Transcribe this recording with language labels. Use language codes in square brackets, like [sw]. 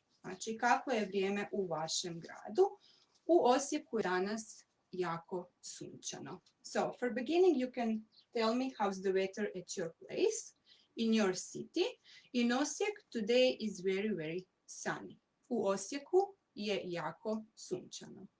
[hr] Znači, kako je vrijeme u vašem gradu. U Osijeku je danas jako sunčano. [en] So, for beginning, you can tell me how's the weather at your place, in your city. In Osijek, today is very sunny. [hr] U Osijeku je jako sunčano.